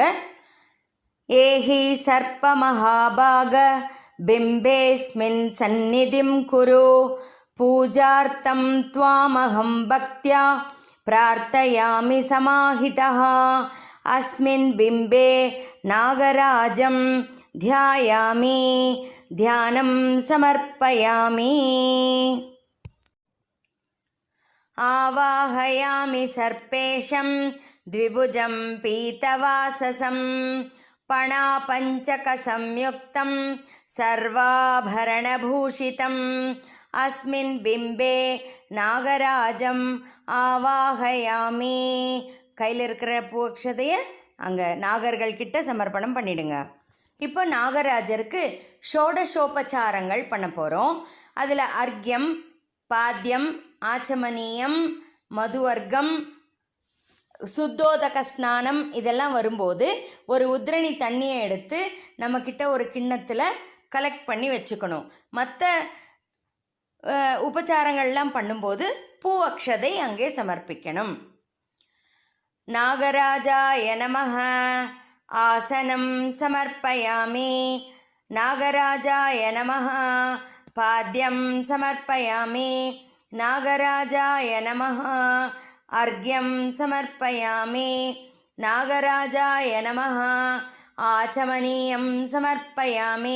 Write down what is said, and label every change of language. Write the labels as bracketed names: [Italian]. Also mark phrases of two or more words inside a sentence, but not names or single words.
[Sanskrit] एहि सर्प महाभाग बिम्बेऽस्मिन् सन्निधिं कुरु पूजार्थं त्वामहं भक्त्या प्रार्थयामि समाहितः. अस्मिन् बिम्बे नागराजं ध्यायामि ध्यानं समर्पयामि. आवाहयामि सर्पेशं द्विभुजं पीतवाससं पणापञ्चकसंयुक्तं सर्वाभरणभूषितम्. अस्मिन् बिम्बे नागराजं आवाहयामि. [Tamil] கையில் இருக்கிற பூ அக்ஷதையை அங்கே நாகர்கள் கிட்ட சமர்ப்பணம் பண்ணிடுங்க. இப்போ நாகராஜருக்கு ஷோடசோபச்சாரங்கள் பண்ண போகிறோம். அதில் அர்க்யம், பாத்தியம், ஆச்சமனியம், மதுவர்க்கம், சுத்தோதக ஸ்நானம் இதெல்லாம் வரும்போது ஒரு உத்ரணி தண்ணியை எடுத்து நம்மக்கிட்ட ஒரு கிண்ணத்தில் கலெக்ட் பண்ணி வச்சுக்கணும். மற்ற உபச்சாரங்கள்லாம் பண்ணும்போது பூ அக்ஷதை அங்கே சமர்ப்பிக்கணும். [Sanskrit] नागराजाय नमः. आसनं समर्पयामि. नागराजाय नमः. पाद्यं समर्पयामि. नागराजाय नमः. अर्घ्यं समर्पयामि. नागराजाय नमः. आचमनीयं समर्पयामि.